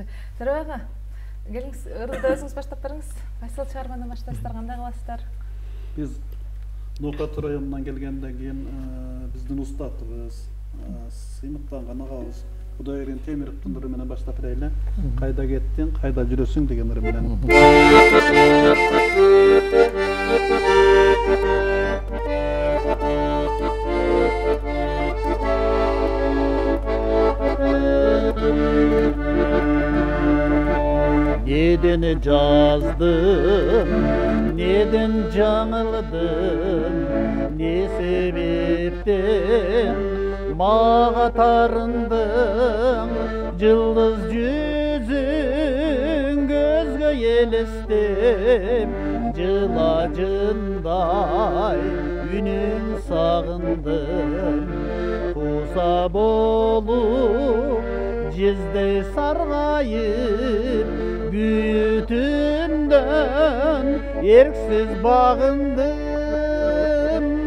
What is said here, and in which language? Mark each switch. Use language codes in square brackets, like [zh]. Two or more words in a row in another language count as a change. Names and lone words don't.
[ky] Төрөбек ага, келиңиз, ырды өзүңүз баштап бериңиз. Кайсыл чыгармадан баштайсыздар, кандай кыласыздар? Биз Ноокат районунан келгенден кийин биздин устатыбыз, сыймыктанган агабыз Кудайберген Темировдун ыры менен баштап берели. Кайда кеттиң, кайда жүрөсүң деген ыры менен. Неден жаздым, неден жаңылдым, не себептен мага тарындың, жылдыз жүзүң көзгө елестеп, жылажындай үнүн сагындым, куса болуп жездей саргайып, бүтүндөн эрксиз багындым.